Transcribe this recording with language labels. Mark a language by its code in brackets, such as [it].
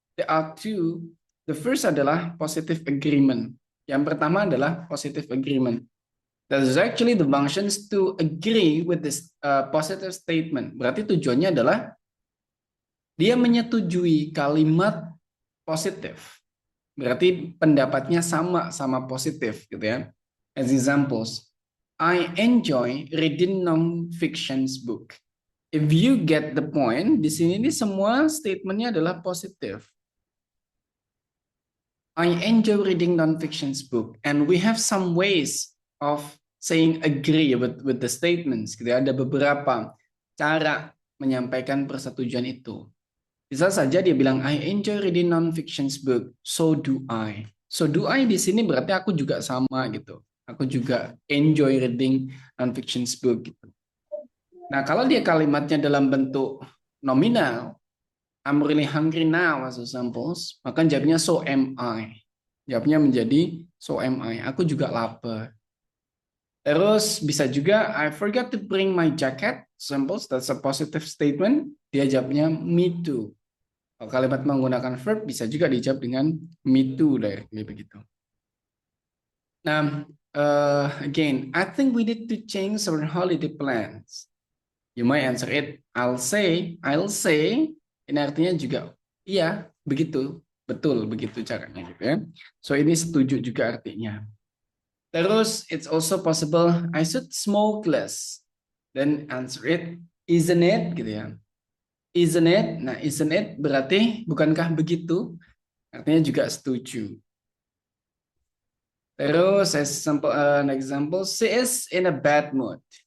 [en] There are 2. The first [id] adalah [en] positive agreement. [id] Yang pertama adalah [en] positive agreement. That is actually the functions to agree with this positive statement. [id] Berarti tujuannya adalah dia menyetujui kalimat positif. Berarti pendapatnya sama positif gitu ya. [en] As examples, I enjoy reading non-fictions book. If you get the point, [id] di sini ini semua statementnya adalah positif. [en] I enjoy reading non-fictions book, and we have some ways of saying agree with the statements. [id] Gitu. Ada beberapa cara menyampaikan persetujuan itu. Bisa saja dia bilang [en] I enjoy reading non-fictions book, so do I. [id] So do I di sini berarti aku juga sama gitu. Aku juga [en] enjoy reading non-fictions book [id] gitu. Nah, kalau dia kalimatnya dalam bentuk nominal, [en] I'm really hungry now as examples, [id] maka jawabnya [en] so am I. [id] Jawabnya menjadi [en] so am I. [id] Aku juga lapar. Terus bisa juga [en] I forgot to bring my jacket. Examples, that's a positive statement. [id] Dia jawabnya me too. Kalau kalimat menggunakan verb bisa juga dijawab dengan [en] me too directly [id] begitu. [en] Nah, again, I think we need to change our holiday plans. You might answer it, I'll say. [id] Ini artinya juga, iya, begitu. Betul, begitu caranya gitu ya. So ini setuju juga artinya. [en] Terus, it's also possible, I should smoke less. Then answer it, isn't it? [id] Gitu ya. [en] Isn't it? [id] Nah, [en] isn't it [id] berarti bukankah begitu? Artinya juga setuju. Terus, [en] as an example, she is in a bad mood.